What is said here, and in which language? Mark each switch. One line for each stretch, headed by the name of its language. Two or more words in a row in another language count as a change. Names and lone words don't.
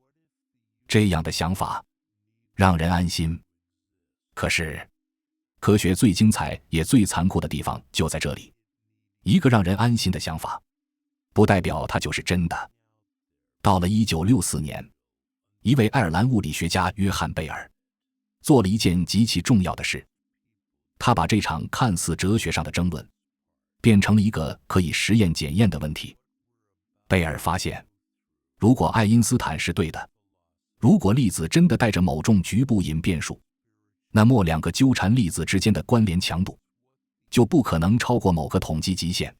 Chinese: 這樣的想法讓人安心。可是，科學最精彩也最殘酷的地方就在這裡。一個讓人安心的想法，不代表它就是真的。到了1964年，一位愛爾蘭物理學家約翰·貝爾做了一件極其重要的事，他把這場看似哲學上的爭論變成了一個可以實驗檢驗的問題。貝爾發現，如果愛因斯坦是對的，如果粒子真的帶着某種局部隱變數，那麼兩個糾纏粒子之間的關聯強度就不可能超過某個統計極限。